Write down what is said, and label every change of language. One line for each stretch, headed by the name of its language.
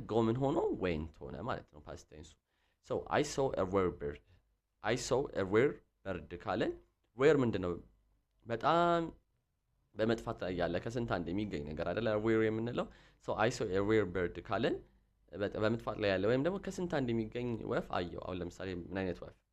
Amharic: ጎ ምን ሆኖ went ሆነ ማለት ነው ፓስት ቴንሱ። ሶ
English: I saw a rare bird. I saw a rare bird
Amharic: ካለን ሬር ምንድነው? በጣም በመጥፋት ላይ ያለ ከስንት አንድ የሚገኝ ነገር አይደለ? ሬር የምንለው ሶ
English: I saw a rare bird
Amharic: ካለን በመጥፋት ላይ ያለ ወይም ደግሞ ከስንት አንድ የሚገኝ ወፍ አየው። አሁን ለምሳሌ ምን አይነት ወፍ?